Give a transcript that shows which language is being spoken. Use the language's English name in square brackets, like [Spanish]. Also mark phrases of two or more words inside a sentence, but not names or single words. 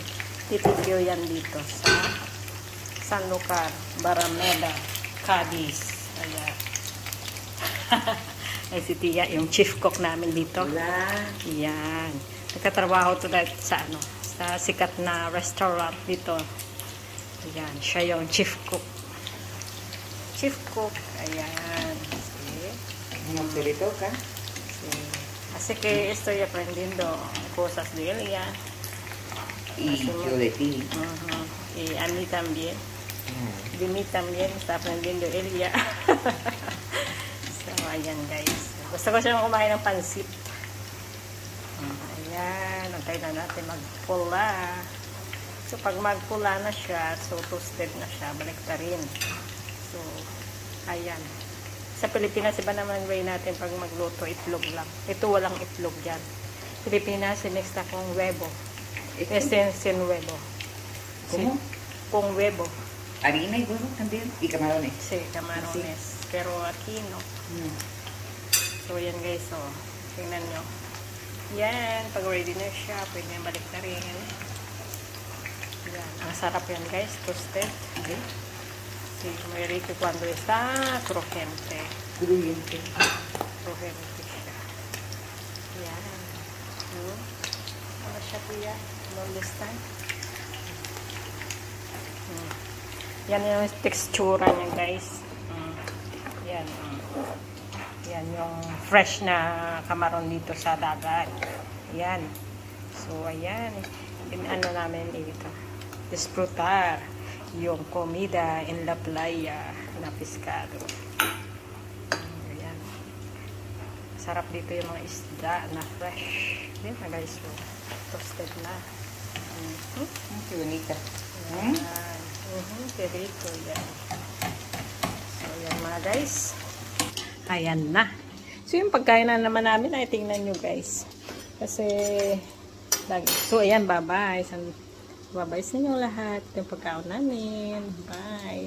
[Filipino] Titipyo yan dito sa Sanlúcar, Barameda, Cadiz. Ayan. Ay, si Tia, yung [English] chief cook [Filipino] namin dito. Yan. Nagkatrabaho to sa sa sikat na restaurant dito. Ayan, siya yung [English] chief cook. Chief cook. [Filipino] Ayan. Magsilito ka? [Spanish] Así que estoy aprendiendo cosas de ella. Y yo de ti. Y a mí también. De mí también está aprendiendo ella. [Filipino] So, ayan guys. Gusto ko siyang kumain ng pansit. Ayan. Antay na natin magpula. So, pag magpula na siya, so toasted na siya, balik pa rin. So, ayan. Sa Pilipinas, iba naman way natin pag magluto, itlog lang. Ito walang itlog dyan. Pilipinas, next na kong huevo. [Spanish] Sin huevo. ¿Cómo? Con huevo. Harina y huevo también. Y camarones. Sí, camarones. Sí. Pero aquí no. [Filipino] So, yan guys. So, tingnan nyo. Yan. Pag ready na siya, pwede nyo balik na rin. Yan. Ang sarap yan guys. Toasted. Okay. [Spanish] Sí, muy rico cuando está crujiente. Crujiente. [Filipino] Crujiente siya. Yan. Ano siya kuya? [Spanish] ¿Dónde está? [Filipino] Yan yung textura niya guys. Yan. Yan yung fresh na kamaron dito sa dagat. Yan. So, ayan. Ano namin dito. [Spanish] Disfrutar yung comida in la playa na pescado. [Filipino] Ayan. Sarap dito yung mga isda na fresh. Yan na guys. So, toasted na. [Spanish] Qué bonita. Qué rico [Filipino] yan. So, yan mga guys. Ayan na. So, yung pagkain na naman namin ay tingnan nyo guys. Kasi, so, ayan, bye-bye. Bye-bye sa inyo lahat. Yung pagkain namin. Bye.